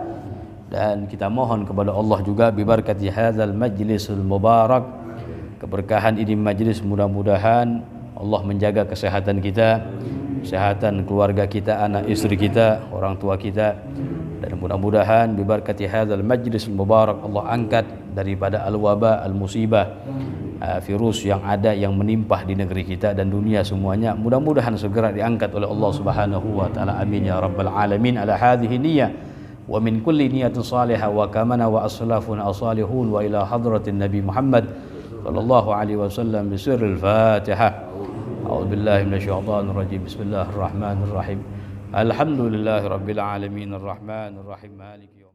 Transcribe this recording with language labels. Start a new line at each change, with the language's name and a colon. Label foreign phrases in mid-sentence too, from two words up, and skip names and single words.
Indonesian: Dan kita mohon kepada Allah juga
Arabic: ببركة هذا المجلس المبارك,
Indonesian: keberkahan ini majlis, mudah-mudahan Allah menjaga kesehatan kita, kesehatan keluarga kita, anak istri kita, orang tua kita, dan mudah-mudahan
Arabic: ببركة هذا المجلس المبارك
Indonesian: Allah angkat daripada
Arabic: الوباء، المصيبة,
Indonesian: virus yang ada yang menimpah di negeri kita dan dunia semuanya, mudah-mudahan segera diangkat oleh
Arabic: الله سبحانه وتعالى. آمين يا رب العالمين. على هذه النية ومن كل نية صالحة وكما وأسلافنا الصالحون وإلى حضرة النبي محمد صلى الله عليه وسلم بسر الفاتحة. أعوذ بالله من الشيطان الرجيم. بسم الله الرحمن الرحيم. الحمد لله رب العالمين الرحمن الرحيم مالك